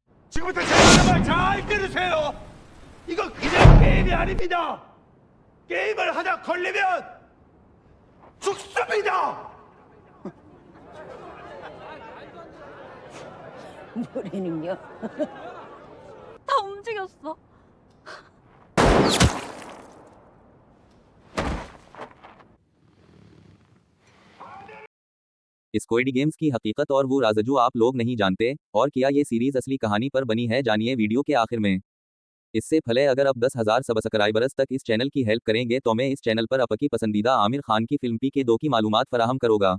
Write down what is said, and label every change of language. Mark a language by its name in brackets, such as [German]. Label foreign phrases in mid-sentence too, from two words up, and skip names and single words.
[Korean] 지금부터 제 말을 잘 들으세요. 이거 그냥 게임이 아닙니다. 게임을 하다 걸리면 죽습니다. 뭐라는요? 다 움직였어. [Hindi] स्क्विड गेम्स की हकीकत और वो राज जो आप लोग नहीं जानते, और क्या ये सीरीज असली कहानी पर बनी है, जानिए वीडियो के आखिर में। इससे पहले अगर अब 10,000 सब्सक्राइबर्स तक इस चैनल की हेल्प करेंगे तो मैं इस चैनल पर आपकी पसंदीदा आमिर खान की फिल्म PK2 की मालूमात फराहम करूँगा।